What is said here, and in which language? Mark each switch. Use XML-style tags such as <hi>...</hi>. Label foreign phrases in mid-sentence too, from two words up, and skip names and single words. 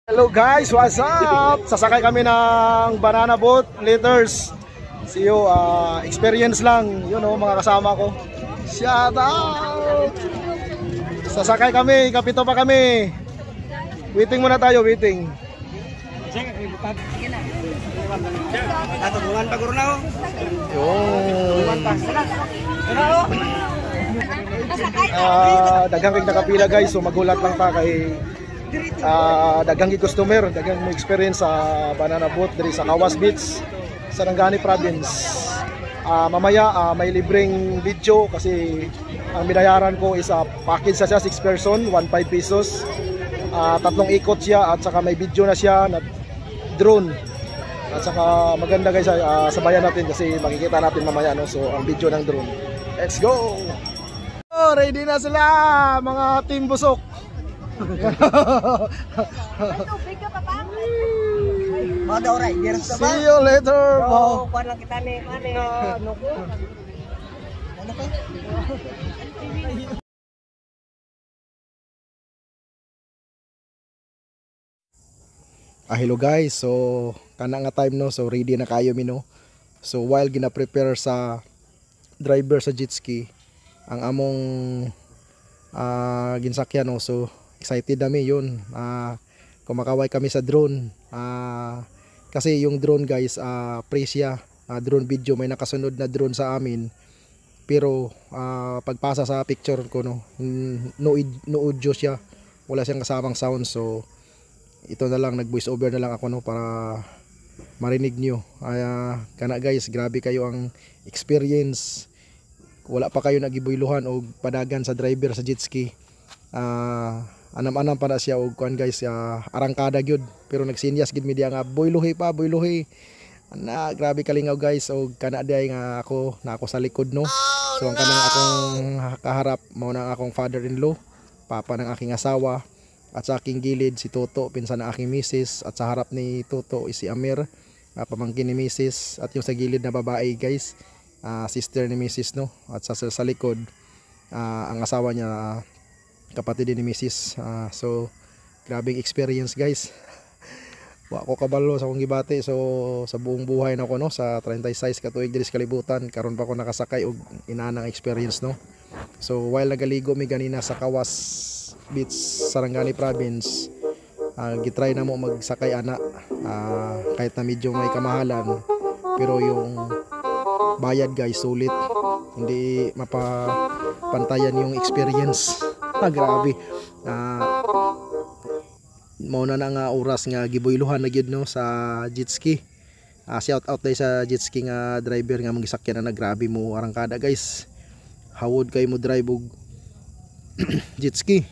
<en>Hello guys, what's up?</en> <tl>Sasakay kami ng banana boat, liters.</tl> <en>See you, experience lang, you know,</en> <tl>mga kasama ko.</tl> <en>Shout out!</en> <tl>Sasakay kami, kapito pa kami. Waiting muna tayo, waiting.</tl> <ceb>Natulungan pa guro na ako. Daghang kay nakapila guys, so magulat lang ta kay daghang gi customer, daghang mo experience sa banana boat diri sa Kawas Beach, Sarangani Province.</ceb> <tl>Mamaya may libreng video kasi ang binayaran ko is package sa siya</tl> <en>6 person,</en> <tl>15 pesos. Tatlong ikot siya at saka may video na siya na drone. At saka maganda guys, sabayan natin kasi makikita natin mamaya, no? So ang video ng drone.</tl> <en>Let's go!</en> <tl>Oh, ready na sila mga team busok.</tl> <en>See you later.</en> <ceb>Hello guys, so kana nga time no, so ready na kayo mi no. So while gina-prepare sa driver sa jet ski ang among ginsakyan no,</ceb> <tl>so excited kami yun. Kumakaway kami sa drone. Kasi yung drone guys, presya,</tl> <en>drone video,</en> <tl>may nakasunod na drone sa amin. Pero pagpasa sa picture ko no,</tl> <en>no audio</en> <tl>siya, wala siyang kasamang sound. So ito na lang, nag</tl> <en>voice over</en> <tl>na lang ako no para marinig nyo.</tl> <ceb>Kana guys, grabe kayo ang experience. Wala pa kayo nagibuyluhan o padagan sa driver sa jet ski. Anam-anam pa na siya og kuan guys, arangkada gyud, pero nagsinyas gid mi diya nga boyluhi pa, boyluhi. Grabe kalingaw guys, og kana diay nga ako sa likod no. So ang kanang akong kaharap mao na akong father-in-law,</ceb> <tl>papa ng aking asawa. At sa aking gilid si Toto, pinsan ng aking misis. At sa harap ni Toto is si Amir, pamangkin ni misis. At yung sa gilid na babae guys, sister ni misis no. At sa likod ang asawa niya, kapatid din ni misis.</tl> <ceb>So grabing experience guys. Wa ko kabalo sa akong gibati. So</ceb> <tl>sa buong buhay</tl> <ceb>na ko no, sa 36 katuig diri sa kalibutan, karon pa ako nakasakay og inanang experience no. So while nagaligo mi ganina sa Kawas Beach, Sarangani Province, gitry na mo magsakay ana,</ceb> <tl>kahit na medyo may kamahalan, pero yung bayad guys sulit, hindi mapapantayan yung experience. Grabe.</tl> <ceb>Mauna na nga oras nga gibuyluhan na gyud no sa jet ski. Shout out dai sa jet ski nga driver nga magisakyan na, grabe mo arangkada guys. Hawod kay mo drive og jet ski.</ceb>